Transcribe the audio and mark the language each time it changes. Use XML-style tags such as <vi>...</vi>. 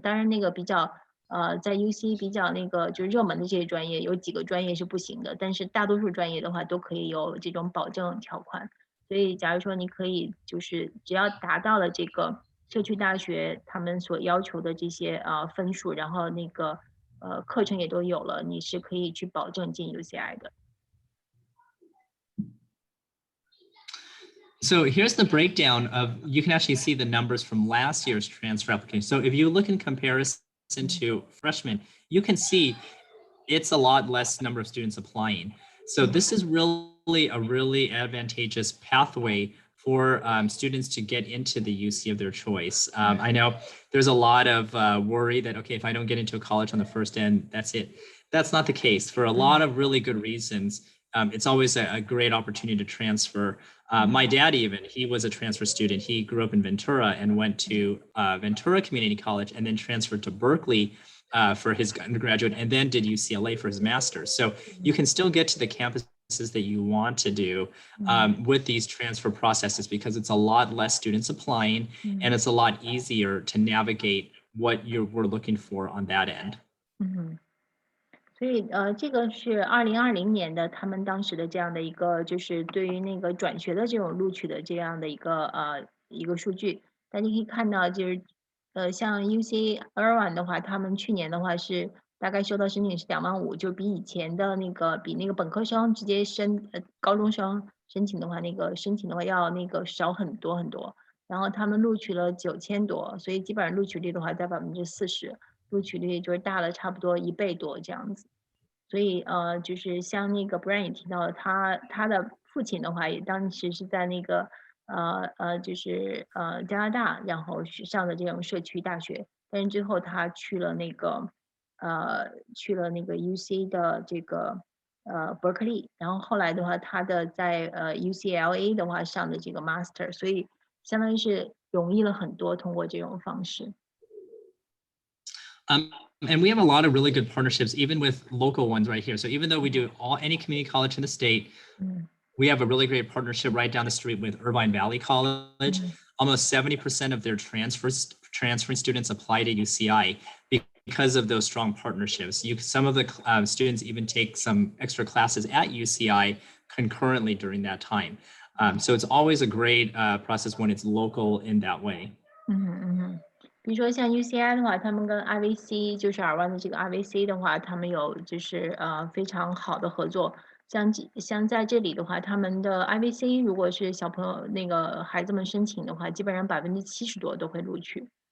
<zh>当然那个比较在 UC 比较那个就是热门的这些专业，有几个专业是不行的，但是大多数专业的话都可以有这种保证条款。所以假如说你可以就是只要达到了这个社区大学他们所要求的这些分数，然后那个课程也都有了，你是可以去保证进 UCI 的。</zh> <en>So here's the breakdown of, you can actually see the numbers from last year's transfer application. So if you look in comparison to freshmen, you can see it's a lot less number of students applying. So this is really a really advantageous pathway for students to get into the UC of their choice. I know there's a lot of worry that, okay, if I don't get into a college on the first end, that's it. That's not the case. For a lot of really good reasons, it's always a great opportunity to transfer. My dad even, he was a transfer student. He grew up in Ventura and went to Ventura Community College and then transferred to Berkeley for his undergraduate and then did UCLA for his master's. So you can still get to the campuses that you want to do with these transfer processes because it's a lot less students applying and it's a lot easier to navigate what we're looking for on that end.</en> <zh>所以这个是2020年的他们当时的这样的一个，就是对于那个转学的这种录取的这样的一个数据。大家可以看到，就是像 UC Irvine 的话，他们去年的话是大概收到申请是25000，就比以前的那个比那个本科生直接高中生申请的话，那个申请的话要那个少很多很多。然后他们录取了9000多，所以基本上录取率的话在40%。录取率就是大了差不多1倍多这样子。所以就是像那个 Bryan 也提到了，他的父亲的话也当时是在那个就是加拿大，然后上的这种社区大学，但是最后他去了那个UC 的这个Berkeley， 然后后来的话他的在UCLA 的话上的这个</zh> <en>Master，</en> <zh>所以相当于是容易了很多，通过这种方式。</zh> <en>And we have a lot of really good partnerships, even with local ones right here. So even though we do any community college in the state, we have a really great partnership right down the street with Irvine Valley College. Almost 70% of their transferring students apply to UCI because of those strong partnerships. Some of the students even take some extra classes at UCI concurrently during that time. So it's always a great process when it's local in that way.</en> <zh>比如说像 UCI 的话，他们跟 IVC 就是尔湾的这个 IVC 的话，他们有就是非常好的合作。像在这里的话，他们的 IVC 如果是小朋友那个孩子们申请的话，基本上70%多都会录取。</zh>